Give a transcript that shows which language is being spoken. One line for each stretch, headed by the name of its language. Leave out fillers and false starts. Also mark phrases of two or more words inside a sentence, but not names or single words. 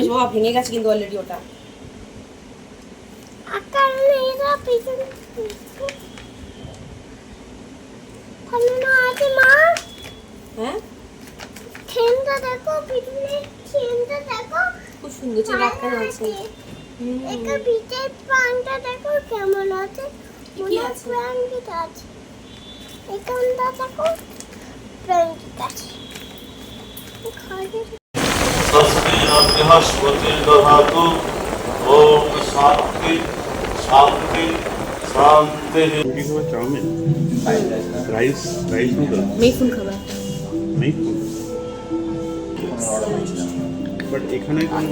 Bangla: ভেঙে গেছে কিন্তু অলরেডি ওটা। হ্যাঁ দেখো, খুব সুন্দর ছিল, আটকানো আছে। একটা বিটের প্রাণটা দেখো কেমন আছে, কি আছে? প্রাণ বিট আছে, এখানটা দেখো প্রাণ বিট আছে।
Sanskrit: स्वस्ति न बृहस्पतिर्दधातु ओम शांति शांति शांति।
Bangla: কি খাবার? চাউমিন, রাইস নুডল, মেফুন খাবার। বাট এখানে কোনো